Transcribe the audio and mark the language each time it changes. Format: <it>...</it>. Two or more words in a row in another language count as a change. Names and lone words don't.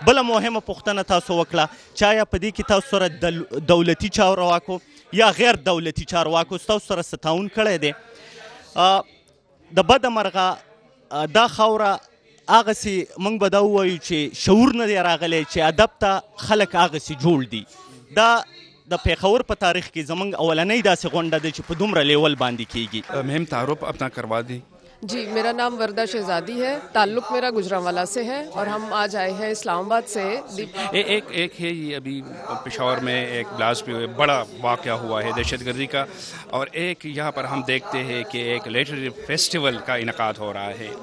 <ps>بله مهمه پوښتنه تاسو وکړه چې آیا په دې کې تاسو سره دولتي چارواکو یا غیر دولتي چارواکو تاسو سره څه تعاون کړی دی؟ د بده مرغه دا خاوره هغسې موږ به دا ووایو چې شعور نه دی راغلی چې ادب ته خلک هغسې جوړ دي. دا د پیښور په تاریخ کې زموږ اولنۍ داسې غونډه ده چې په دومره لیول باندې کېږي.</ps> <ur>مهم تعارف اپنا کروا دی. جی, میرا نام وردہ شہزادی ہے, تعلق میرا گجرانوالہ سے ہے, اور ہم آج آئے ہیں اسلام آباد سے. ایک ہے یہ ابھی پشاور میں ایک بلاسٹ بھی بڑا واقعہ ہوا ہے دہشت گردی کا, اور ایک یہاں پر ہم دیکھتے ہیں کہ ایک</ur> <en>literary festival</en> <ur>کا انعقاد ہو رہا ہے.</ur>